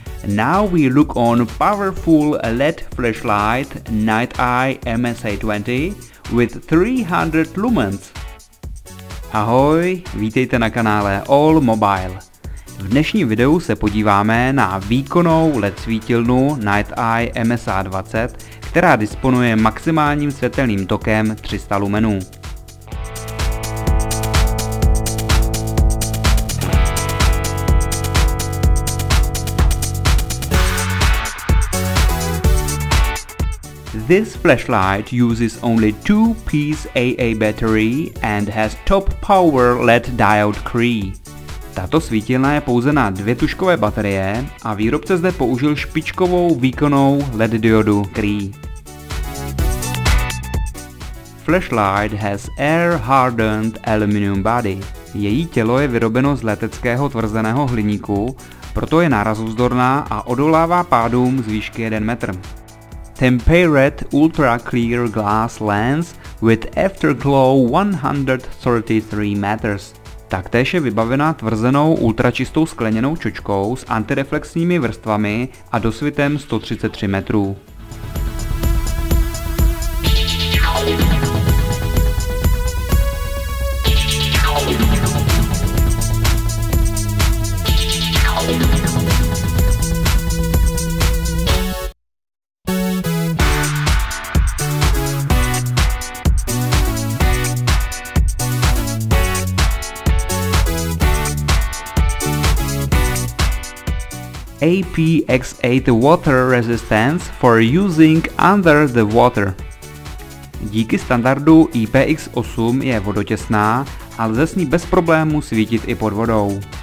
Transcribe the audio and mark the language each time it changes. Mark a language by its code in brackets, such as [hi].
[en] Now we look on powerful LED flashlight Niteye MSA20 with 300 lumens. [cs] Ahoj, vítejte na kanále All Mobile. V dnešním videu se podíváme na výkonnou LED svítilnu Niteye MSA20, která disponuje maximálním světelným tokem 300 lumenů. [en] This flashlight uses only 2-piece AA battery and has top power LED diode CREE. [cs] Tato svítilna je pouze na 2 tužkové baterie a výrobce zde použil špičkovou výkonnou LED diodu CREE. [en] Flashlight has air-hardened aluminum body. [cs] Její tělo je vyrobeno z leteckého tvrzeného hliníku, proto je nárazovzdorná a odolává pádům z výšky 1 metr. [en] Tempered ultra clear glass lens with afterglow 133 meters. [cs] Taktéž je vybavena tvrzenou ultračistou skleněnou čočkou s antireflexními vrstvami a dosvitem 133 metrů. [en] IPX8 water resistance for using under the water. [cs] Díky standardu IPX8 je vodotěsná a lze s ní bez problémů svítit i pod vodou.